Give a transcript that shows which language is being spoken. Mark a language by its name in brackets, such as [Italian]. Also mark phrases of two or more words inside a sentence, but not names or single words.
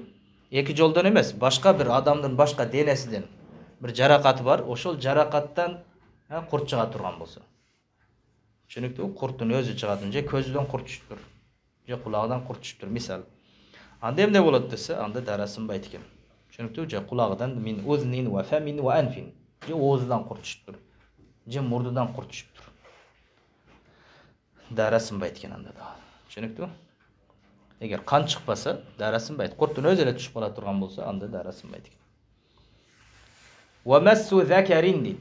[Kyrgyz] Эки жолдон эмес, башка бир адамдын башка денесинен бир жаракаты бар, ошол жаракаттан курт чыга турган болсо. Түшүнүктүү? Курттун өзү чыгатын, же көзүдөн курт түшүптүр. Же кулагынан курт түшүптүр, мисал. Анда эмне болот десе, анда дара сынбайт экен. Түшүнүктүү? Же кулагынан [Arabic] من أذن وفم وأنف. [Kyrgyz] Же оозунан курт түшүптүр. Же мурдудан курт түшүптүр. Дара сынбайт экен анда да. Түшүнүктүү? Эгер кан чыкпаса, дара сынбайт. Курттун өзү эле түшүп кала турган болсо, анда дара сынбайт экен. [Arabic] ومس ذكر дейт.